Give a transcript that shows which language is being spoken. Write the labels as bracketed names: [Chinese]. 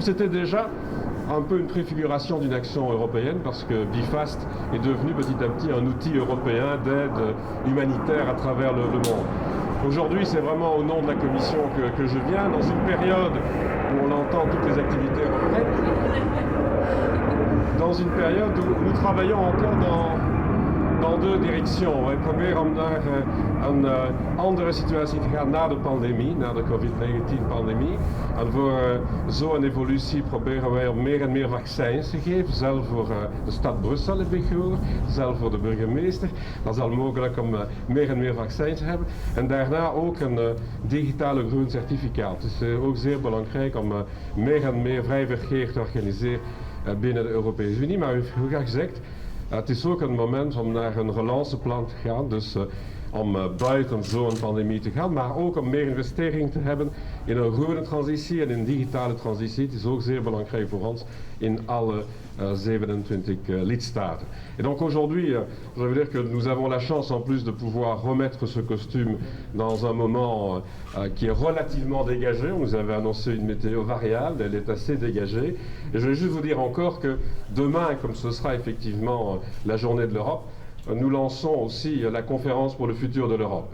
[French] C'était déjà un peu une préfiguration d'une action européenne parce que BIFAST est devenu petit à petit un outil européen d'aide humanitaire à travers le monde. Aujourd'hui, c'est vraiment au nom de la Commission que je viens, dans une période où on entend toutes les activités européennes, dans une période où nous travaillons encore dans 2 directions. [Dutch] Wij proberen om naar een andere situatie te gaan na de pandemie, na de COVID-19-pandemie. En voor zo'n evolutie proberen wij om meer en meer vaccins te geven, zelfs voor de stad Brussel heb ik gehoord, zelfs voor de burgemeester. Dat is al mogelijk om meer en meer vaccins te hebben. En daarna ook een digitale groen certificaat. Het is ook zeer belangrijk om meer en meer vrij verkeer te organiseren binnen de Europese Unie. Maar u heeft goed gezegd, het is ook een moment om naar een relanceplan te gaan, dus om buiten zo'n pandemie te gaan, maar ook om meer investering te hebben in een groene transitie en in een digitale transitie. Het is ook zeer belangrijk voor ons in alle 27 lidstaten. [French] Et donc aujourd'hui, je veux dire que nous avons la chance en plus de pouvoir remettre ce costume dans un moment qui est relativement dégagé. On nous avait annoncé une météo variable, elle est assez dégagée. Et je vais juste vous dire encore que demain, comme ce sera effectivement la journée de l'Europe, nous lançons aussi la conférence pour le futur de l'Europe.